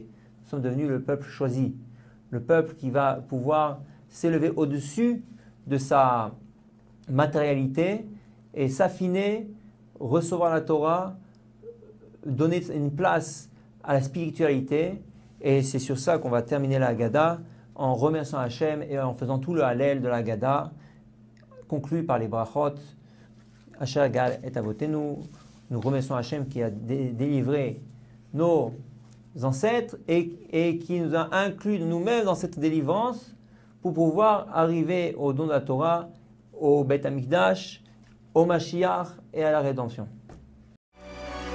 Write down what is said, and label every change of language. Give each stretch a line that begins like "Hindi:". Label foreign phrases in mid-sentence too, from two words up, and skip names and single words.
French: Nous sommes devenus le peuple choisi, le peuple qui va pouvoir s'élever au-dessus de sa matérialité et s'affiner, recevoir la Torah, donner une place à la spiritualité. Et c'est sur ça qu'on va terminer la Haggadah, en remerciant Hachem et en faisant tout le Hallel de la Haggadah, conclu par les brachot.
Hebrew: אשר גאל את אבותינו.
French: Nous remercions Hachem qui a délivré nos ancêtres et qui nous a inclus nous-mêmes dans cette délivrance pour pouvoir arriver au don de la Torah, au
Hebrew: בית המקדש,
French: au Mashiach et à la rédemption.